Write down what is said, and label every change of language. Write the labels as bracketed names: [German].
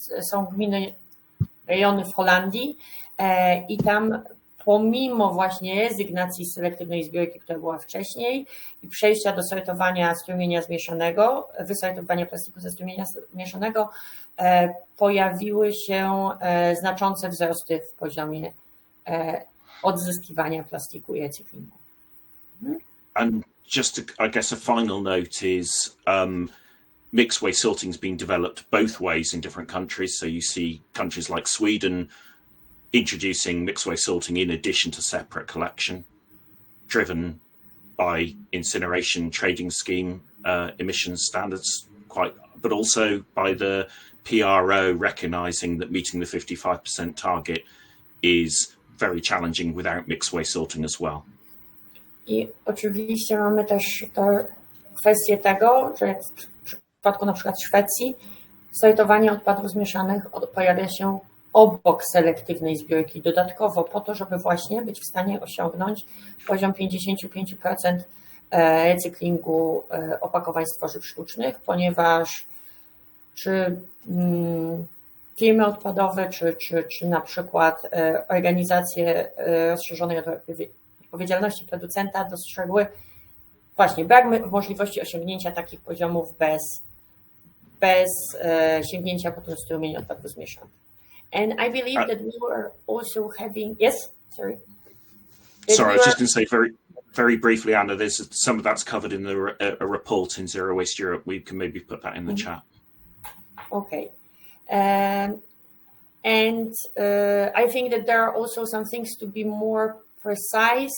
[Polish] są gminy, rejony w Holandii i tam pomimo właśnie rezygnacji z selektywnej zbiórki, która była wcześniej i przejścia do sortowania strumienia zmieszanego, wysortowania plastiku ze strumienia mieszanego, pojawiły się znaczące wzrosty w poziomie odzyskiwania plastiku i recyklingu. [English] And just I guess a final note is mixed waste sorting has been developed both ways in different countries. So you see countries like Sweden introducing mixed waste sorting in addition to separate collection, driven by incineration trading scheme emissions standards, but also by the PRO recognizing that meeting the 55% target is very challenging without mixed waste sorting as well. [Polish] I oczywiście mamy też kwestię tego, że w przypadku na przykład Szwecji sortowanie odpadów zmieszanych pojawia się obok selektywnej zbiórki dodatkowo po to, żeby właśnie być w stanie osiągnąć poziom 55% recyklingu opakowań z tworzyw sztucznych, ponieważ czy firmy odpadowe, czy na przykład organizacje rozszerzonej odpowiedzialności producenta dostrzegły właśnie brak możliwości osiągnięcia takich poziomów bez sięgnięcia po ten strumień odpadów zmieszanych. [English] And I believe that we were also having, yes, sorry. Sorry, I was just going to say very briefly, Anna, there's some of that's covered in a report in Zero Waste Europe. We can maybe put that in the chat. Okay. And I think that there are also some things to be more precise.